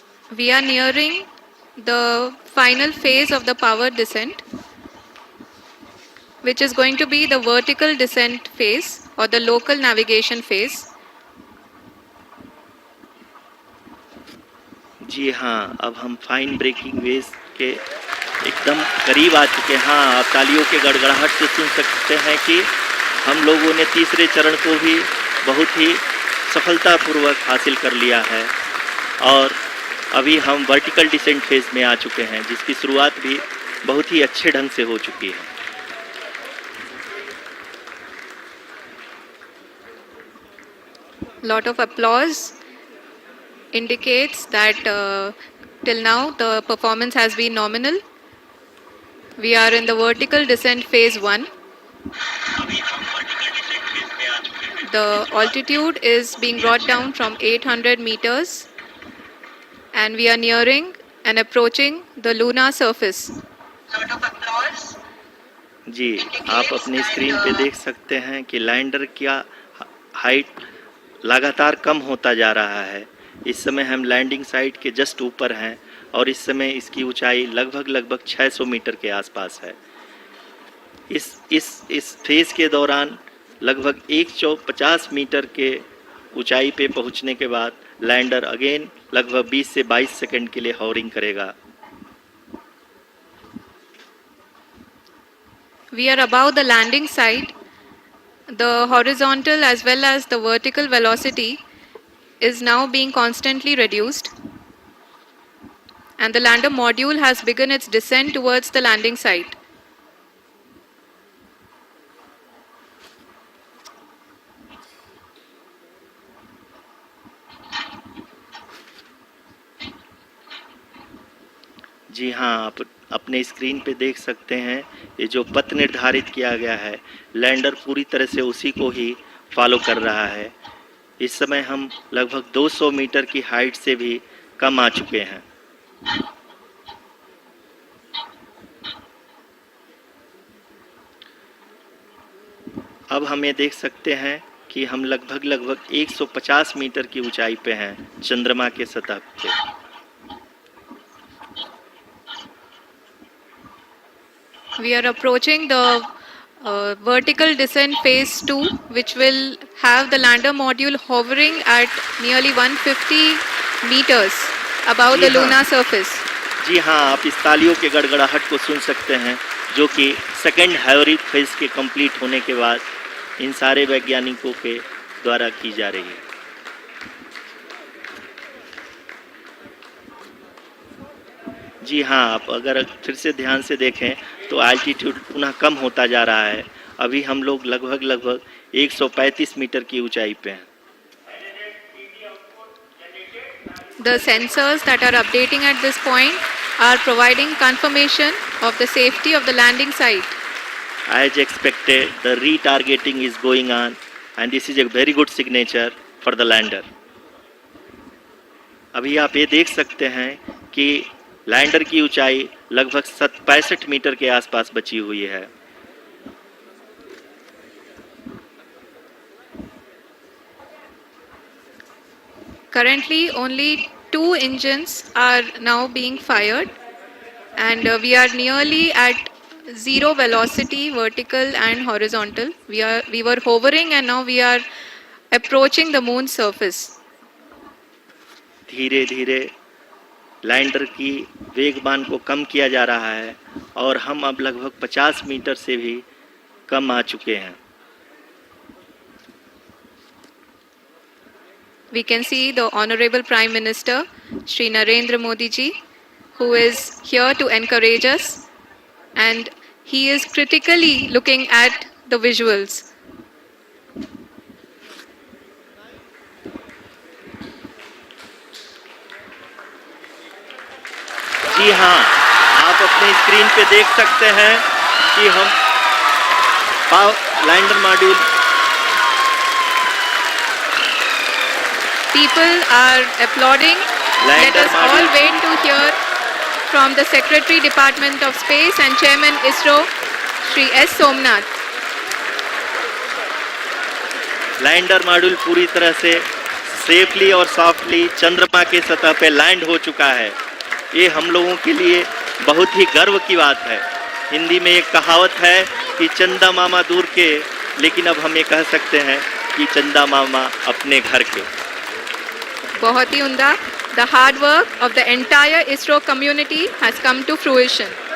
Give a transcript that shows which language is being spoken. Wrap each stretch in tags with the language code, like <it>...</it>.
<en>We are nearing the final phase of the power descent, which is going to be the vertical descent phase or the local navigation phase.</en> <hi>जी हाँ, अब हम fine breaking waves के एकदम करीब आ चुके हैं। हाँ, आप तालियों के गड़गड़ाहट से सुन सकते हैं कि हम लोगों ने तीसरे चरण को भी बहुत ही सफलतापूर्वक हासिल कर लिया है और अभी हम वर्टिकल डिसेंट फेज में आ चुके हैं, जिसकी शुरुआत भी बहुत ही अच्छे ढंग से हो चुकी है।</hi> <en>Lot of applause indicates that till now the performance has been nominal. We are in the vertical descent phase 1. The altitude is being brought down from 800 meters and we are nearing and approaching the lunar surface. Lot of applause.</en> <hi>जी, आप अपनी screen पे देख सकते हैं कि lander का height लगातार कम होता जा रहा है। इस समय हम लैंडिंग साइट के जस्ट ऊपर हैं और इस समय इसकी ऊंचाई लगभग 600 मीटर के आसपास है। इस फेज के दौरान लगभग 150 मीटर के ऊंचाई पे पहुंचने के बाद लैंडर अगेन लगभग 20 से 22 सेकंड के लिए हॉवरिंग करेगा।</hi> <en>We are above the landing site. The horizontal as well as the vertical velocity is now being constantly reduced. And the lander module has begun its descent towards the landing site.</en> <hi>जी हाँ, आप अपने screen पे देख सकते हैं ये जो पथ निर्धारित किया गया है, लैंडर पूरी तरह से उसी को ही फॉलो कर रहा है। इस समय हम लगभग 200 मीटर की हाइट से भी कम आ चुके हैं। अब हम ये देख सकते हैं कि हम लगभग 150 मीटर की ऊंचाई पे हैं चंद्रमा के सतह पे।</hi> <en>We are approaching the vertical descent phase 2, which will have the lander module hovering at nearly 150 meters above the lunar surface.</en> <hi>जी हाँ, आप इस तालियों के गड़गड़ाहट को सुन सकते हैं, जो कि सेकंड हाइब्रिड फेज के कंप्लीट होने के बाद इन सारे वैज्ञानिकों के द्वारा की जा रही है। जी हाँ, आप अगर फिर से ध्यान से देखें तो एल्टीट्यूड पुनः कम होता जा रहा है। अभी हम लोग लगभग 135 मीटर की ऊंचाई पे हैं।</hi> <en>The sensors that are updating at this point are providing confirmation of the safety of the landing site. As expected, the retargeting is going on and this is a very good signature for the lander.</en> <hi>अभी आप ये देख सकते हैं कि lander की ऊंचाई लगभग 65 मीटर के आसपास बची हुई है।</hi> <en>Currently, only 2 engines are now being fired, and we are nearly at zero velocity, vertical and horizontal. We were hovering, and now we are approaching the moon's surface.</en> <hi>धीरे धीरे लैंडर की वेगमान को कम किया जा रहा है और हम अब लगभग 50 मीटर से भी कम आ चुके हैं।</hi> <en>We can see the Honorable Prime Minister, Shri Narendra Modi ji, who is here to encourage us, and he is critically looking at the visuals.</en> <hi>जी हाँ, आप अपने स्क्रीन पे देख सकते हैं कि हम lander module</hi> <en>people are applauding. Let Lander us all module wait to hear from the Secretary Department of Space and Chairman ISRO, Shri S. Somnath.</en> <hi>Lander module पूरी तरह से सेफली और सॉफ्टली चंद्रमा के सतह पे लैंड हो चुका है। ये हम लोगों के लिए बहुत ही गर्व की बात है। हिंदी में एक कहावत है कि चंदा मामा दूर के, लेकिन अब हम ये कह सकते हैं कि चंदा मामा अपने घर के। बहुत ही उम्दा।</hi> <en>The hard work of the entire ISRO community has come to fruition.</en>